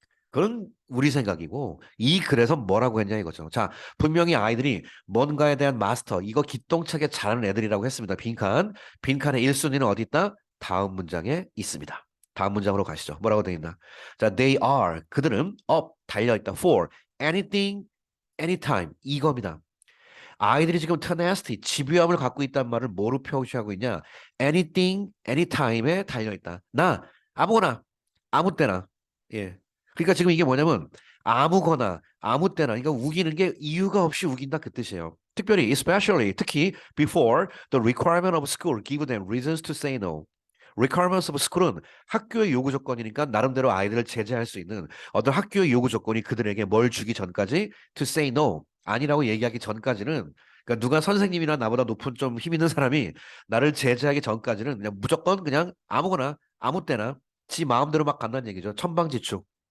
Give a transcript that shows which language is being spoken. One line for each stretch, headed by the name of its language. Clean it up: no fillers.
Korean: 그건 우리 생각이고 이 글에서 뭐라고 했냐 이거죠. 자, 분명히 아이들이 뭔가에 대한 마스터, 이거 기똥차게 잘하는 애들이라고 했습니다. 빈칸. 빈칸의 1순위는 어디 있다? 다음 문장에 있습니다. 다음 문장으로 가시죠. 뭐라고 되어 있나? 자,
English: they are
Korean: 그들은 up 달려있다.
English: for anything, anytime 이겁니다.
Korean: 아이들이 지금 tenacity, 집요함을 갖고 있다는 말을 뭐로 표시하고 있냐?
English: anything, anytime
Korean: 에 달려있다. 나 아무거나, 아무 때나. 예. 그러니까 지금 이게 뭐냐면 아무거나, 아무 때나. 그러니까 우기는 게 이유가 없이 우긴다 그 뜻이에요. 특별히,
English: especially,
Korean: 특히
English: before the requirement of school give them reasons to say no. requirements of school
Korean: 은 학교의 요구 조건이니까 나름대로 아이들을 제재할 수 있는 어떤 학교의 요구 조건이 그들에게 뭘 주기 전까지
English: to say no.
Korean: 아니라고 얘기하기 전까지는 그러니까 누가 선생님이나 나보다 높은 좀 힘 있는 사람이 나를 제재하기 전까지는 그냥 무조건 그냥 아무거나 아무 때나 지 마음대로 막 간다는 얘기죠. 천방지축.